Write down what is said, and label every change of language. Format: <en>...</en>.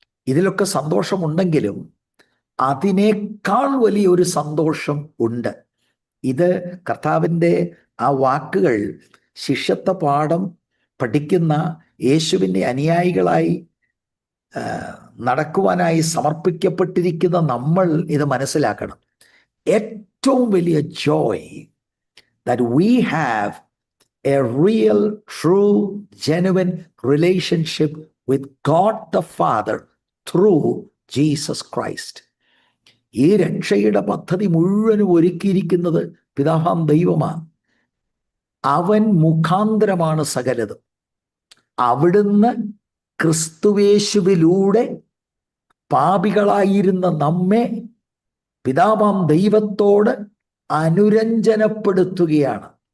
<ml>ഇതിലൊക്കെ സന്തോഷമുണ്ടെങ്കിലും അതിനേക്കാൾ വലിയൊരു സന്തോഷം ഉണ്ട്. ഇത് കർത്താവിൻ്റെ ആ വാക്കുകൾ ശിഷ്യത്വ പാഠം പഠിക്കുന്ന യേശുവിൻ്റെ അനുയായികളായി നടക്കുവാനായി സമർപ്പിക്കപ്പെട്ടിരിക്കുന്ന നമ്മൾ ഇത് മനസ്സിലാക്കണം. ഏറ്റവും വലിയ Joy</ml> <en>that we have a real, true, genuine relationship with God the Father through Jesus Christ.</en> <ml>ഈ രക്ഷയുടെ പദ്ധതി മുഴുവനും ഒരുക്കിയിരിക്കുന്നത് പിതാവാം ദൈവമാണ്. അവൻ മുഖാന്തരമാണ് സകലതും. അവിടുന്ന് ക്രിസ്തുവേശുവിലൂടെ പാപികളായിരുന്ന നമ്മെ പിതാവാം ദൈവത്തോട് അനുരഞ്ജനപ്പെടുത്തുകയാണ്.</ml>